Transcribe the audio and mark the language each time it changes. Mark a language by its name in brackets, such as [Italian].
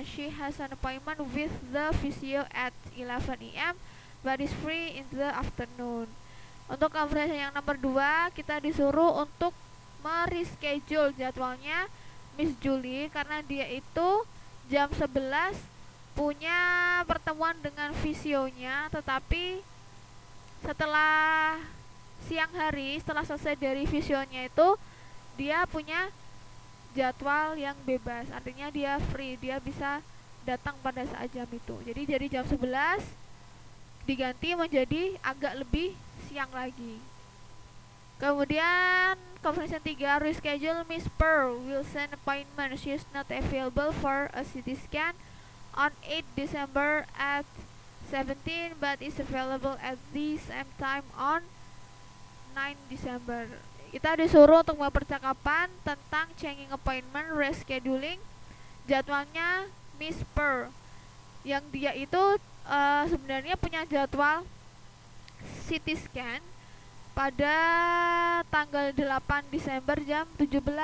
[English] She has an appointment with the physio at 11 AM but is free in the afternoon. [Indonesian] Untuk conversation yang nomor 2, kita disuruh untuk mereschedule jadwalnya Miss Julie karena dia itu jam 11 punya pertemuan dengan fisionya, tetapi setelah siang hari, setelah selesai dari visionya itu dia punya jadwal yang bebas, artinya dia free, dia bisa datang pada saat jam itu. Jadi dari jam 11 diganti menjadi agak lebih siang lagi. [English] Kemudian confirmation 3, reschedule Miss Pearl Wilson appointment. She is not available for a CT scan on 8 December at 17 but is available at the same time on 9 December. [Indonesian] Kita disuruh untuk mempercakapan tentang [English] changing appointment, [Indonesian] rescheduling jadwalnya Miss Pearl, yang dia itu sebenarnya punya jadwal CT scan pada tanggal 8 Desember jam 17.